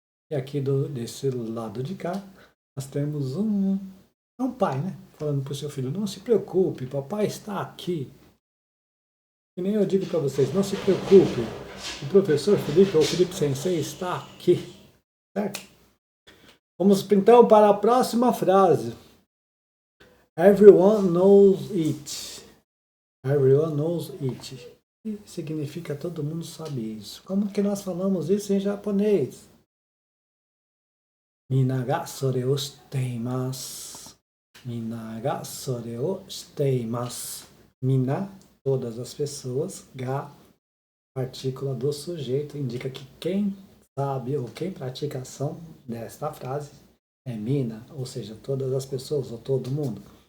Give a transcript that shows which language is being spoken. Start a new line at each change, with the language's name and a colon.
Portuguese: E aqui desse lado de cá, nós temos um pai, né? Falando para o seu filho, não se preocupe, papai está aqui. E nem eu digo para vocês, não se preocupe, o professor Felipe ou Felipe Sensei está aqui. Certo? Vamos então para a próxima frase.
English: Everyone knows it. Everyone knows it.
Portuguese: E significa todo mundo sabe isso. Como que nós falamos isso em japonês?
Japanese: Mina ga sore o shiteimasu. Mina ga sore o shiteimasu.
Portuguese: Mina, todas as pessoas. Ga, partícula do sujeito, indica que quem sabe ou quem pratica a ação desta frase é mina, ou seja, todas as pessoas ou todo mundo.